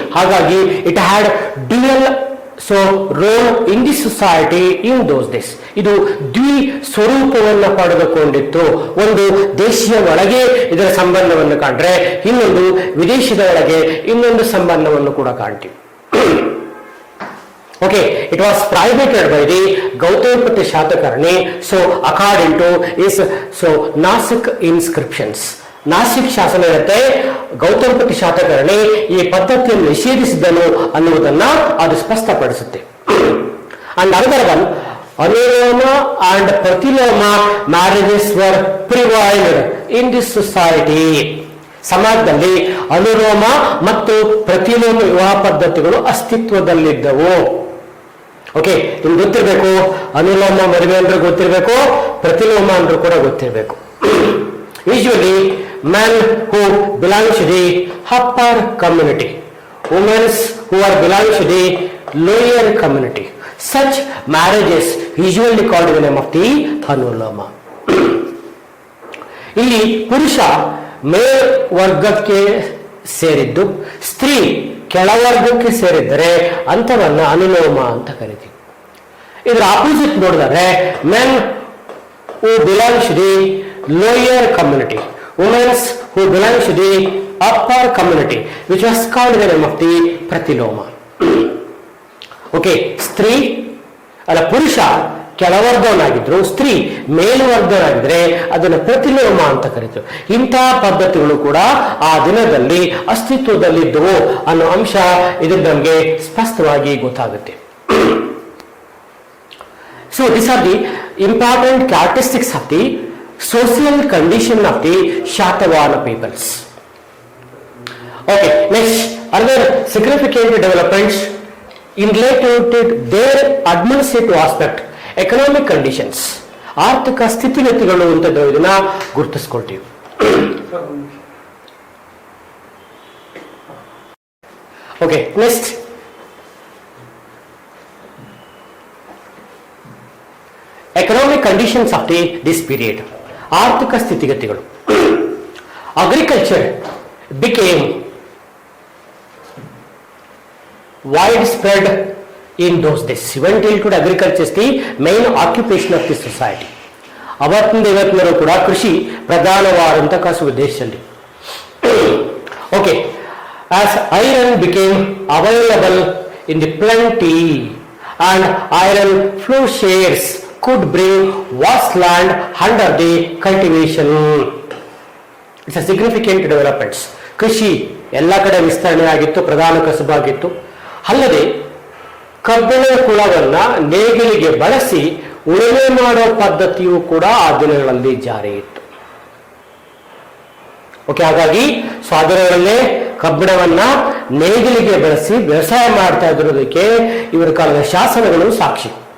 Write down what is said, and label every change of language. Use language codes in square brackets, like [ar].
[en] ಹಾಗಾಗಿ it had dual role in the society in those days. [kn] ಇದು ಸ್ವರೂಪವನ್ನು ಪಡೆದುಕೊಂಡಿತ್ತು. ಒಂದು ದೇಶೀಯ ಒಳಗೆ ಇದರ ಸಂಬಂಧವನ್ನು ಕಂಡ್ರೆ, ಇನ್ನೊಂದು ವಿದೇಶದ ಒಳಗೆ ಇನ್ನೊಂದು ಸಂಬಂಧವನ್ನು ಕೂಡ ಕಾಣ್ತೀವಿ. [en] Okay, it was prohibited by the Gautamiputra Shatakarni. So, according to his Nasik inscriptions, [kn] Nashik ಶಾಸನ ಇರುತ್ತೆ, ಗೌತಮಿಪುತ್ರ ಶಾತಕರ್ಣಿ ಈ ಪದ್ಧತಿಯನ್ನು ನಿಷೇಧಿಸಿದನು ಅನ್ನುವುದನ್ನ ಅದು ಸ್ಪಷ್ಟಪಡಿಸುತ್ತೆ. [en] And another one, anuloma and pratiloma marriages were prevailed in this society. [kn] ಸಮಾಜದಲ್ಲಿ ಅನುಲೋಮ ಮತ್ತು ಪ್ರತಿಲೋಮ ವಿವಾಹ ಪದ್ಧತಿಗಳು ಅಸ್ತಿತ್ವದಲ್ಲಿದ್ದವು. ಓಕೆ, ನಿಮ್ಗೆ ಗೊತ್ತಿರಬೇಕು, ಅನುಲೋಮ ಮದುವೆ ಅಂದ್ರೆ ಗೊತ್ತಿರಬೇಕು, ಪ್ರತಿಲೋಮ ಅಂದ್ರೂ ಕೂಡ ಗೊತ್ತಿರಬೇಕು. [en] Usually men who belong to the upper community, women who are belong to the lower community, such marriages usually called the name of the anuloma. [kn] ಇಲ್ಲಿ ಪುರುಷ ಮೇಲ್ವರ್ಗಕ್ಕೆ ಸೇರಿದ್ದು, ಸ್ತ್ರೀ ಕೆಳವರ್ಗಕ್ಕೆ ಸೇರಿದ್ದರೆ ಅಂತವನ್ನ ಅನುಲೋಮ ಅಂತ ಕರಿತೀವಿ. ಇದರ ಆಪೋಸಿಟ್ ನೋಡಿದರೆ [en] men who belong to the lower community, women who belong to the upper community, which was called the name of the pratiloma. [kn] Okay, ಸ್ತ್ರೀ ಅಲ್ಲ ಪುರುಷ ಕೆಳವರ್ಗವನ್ನಾಗಿದ್ರು, ಸ್ತ್ರೀ ಮೇಲ್ವರ್ಗನಾಗಿದ್ರೆ ಅದನ್ನು ಪ್ರತಿಲೋಮ ಅಂತ ಕರೀತಾರೆ. ಇಂತಹ ಪದ್ಧತಿಗಳು ಕೂಡ ಆ ದಿನದಲ್ಲಿ ಅಸ್ತಿತ್ವದಲ್ಲಿದ್ದವು ಅನ್ನೋ ಅಂಶ ಇದು ನಮಗೆ ಸ್ಪಷ್ಟವಾಗಿ ಗೊತ್ತಾಗುತ್ತೆ. [en] So these are the important characteristics of the social condition of the Shatavana peoples. Okay, next, other significant developments in related to their administrative aspect, economic conditions, [kn] ಆರ್ಥಿಕ ಸ್ಥಿತಿಗತಿಗಳು ಅಂತ ಇದನ್ನ ಗುರುತಿಸ್ಕೊಳ್ತೀವಿ. [en] okay, next, economic conditions of this period, [kn] ಆರ್ಥಿಕ ಸ್ಥಿತಿಗತಿಗಳು. [en] Agriculture became widespread in those days. Even till today, agriculture is the main occupation of the society. [kn] ಅವತ್ತಿಂದ ಇವತ್ತಿನವರೆಗೂ ಕೂಡ ಕೃಷಿ ಪ್ರಧಾನವಾದಂಥ ಕಸುಬು ದೇಶದಲ್ಲಿ. [en] Okay, as iron became available in the plenty and iron flow shares could bring vast land under the cultivation. It's a significant developments. [kn] ಕೃಷಿ ಎಲ್ಲ ಕಡೆ ವಿಸ್ತರಣೆ ಆಗಿತ್ತು, ಪ್ರಧಾನ ಕಸುಬಾಗಿತ್ತು. ಅಲ್ಲದೆ ಕಬ್ಬಿಣದ ಕುಳವನ್ನ ನೇಗಿಲಿಗೆ ಬಳಸಿ ಉಳುಮೆ ಮಾಡೋ ಪದ್ಧತಿಯು ಕೂಡ ಆ ದಿನಗಳಲ್ಲಿ ಜಾರಿ ಇತ್ತು. ಓಕೆ, ಹಾಗಾಗಿ ಸ್ವಾತಂತ್ರ್ಯದಲ್ಲೇ ಕಬ್ಬಿಣವನ್ನ ನೇಗಿಲಿಗೆ ಬಳಸಿ ವ್ಯವಸಾಯ ಮಾಡ್ತಾ ಇರೋದಕ್ಕೆ ಇವರ ಕಾಲದ ಶಾಸನಗಳು ಸಾಕ್ಷಿ.